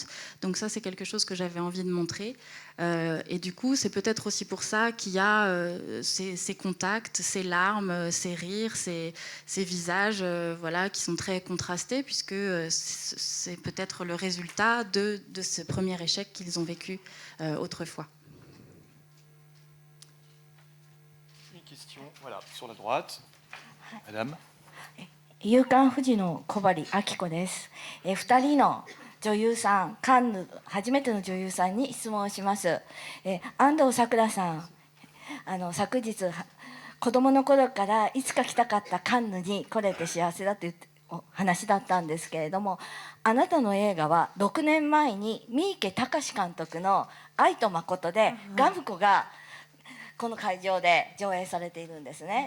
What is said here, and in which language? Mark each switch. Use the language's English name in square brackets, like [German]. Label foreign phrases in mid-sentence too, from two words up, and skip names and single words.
[French] Donc ça, c'est quelque chose que j'avais envie de montrer. Et du coup, c'est peut-être aussi pour ça qu'il y a ces contacts, ces larmes, ces rires, ces visages voilà, qui sont très contrastés, puisque c'est peut-être le résultat de ce premier échec qu'ils ont vécu autrefois. Une question, voilà, sur la droite. Madame. [Japanese] 夕刊フジの小針明子です。2人の女優さん、カンヌ初めての女優さんに質問をします。安藤サクラさん、昨日子供の頃からいつか来たかったカンヌに来れて幸せだというお話だったんですけれども、あなたの映画は6年前に三池崇史監督の「愛と誠」でガムコがこの会場で上映されているんですね。